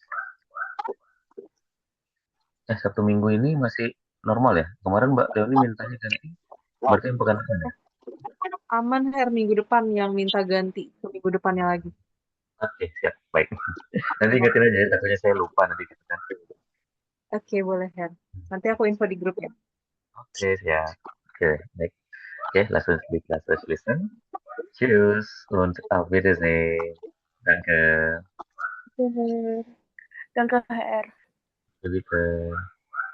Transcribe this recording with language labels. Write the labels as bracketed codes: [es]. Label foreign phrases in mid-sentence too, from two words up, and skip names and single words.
[id] Sabtu Minggu ini masih normal ya kemarin Mbak Leoni mintanya ganti berarti yang pekan depan ya. Aman Her, minggu depan yang minta ganti ke minggu depannya lagi. Oke siap baik nanti ingetin aja ya takutnya saya lupa nanti gitu kan. Oke, boleh Her, nanti aku info di grup ya. Oke siap oke baik oke [de] lass uns [id] listen. [de] Tschüss und auf Wiedersehen. Danke. Danke HR. Bitte.